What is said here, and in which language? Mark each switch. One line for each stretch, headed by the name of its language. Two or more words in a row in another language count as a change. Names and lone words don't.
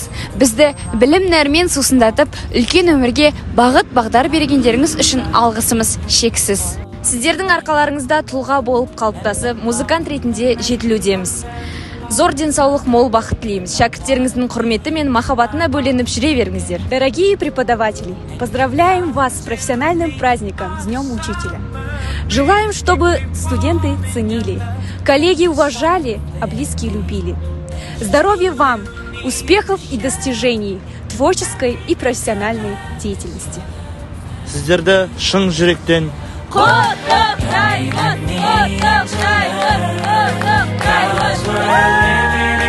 Kazakh: Бізді білім нәрмен сусындатып, үлкен өмірге бағыт бағдар бергендеріңіз үшін алғысымыз шексіз. Сіздердің арқаларыңызда тұлға болып қалыптасып, музыкант ретінде жетілудеміз. Зор денсаулық, мол бақыт тілейміз. Шәкірттеріңіздің құрметі мен махаббатына бөленіп жүре беріңіздер.
Russian: Дорогие преподаватели, поздравляем вас с профессиональным праздником, с Днем Учителя. Желаем, чтобы студенты ценили, коллеги уважали, а близкие любили. Здоровья вам, успехов и достижений, творческой и профессиональной деятельности.
Kazakh: Сіздерді шын жүректен құттықтаймыз!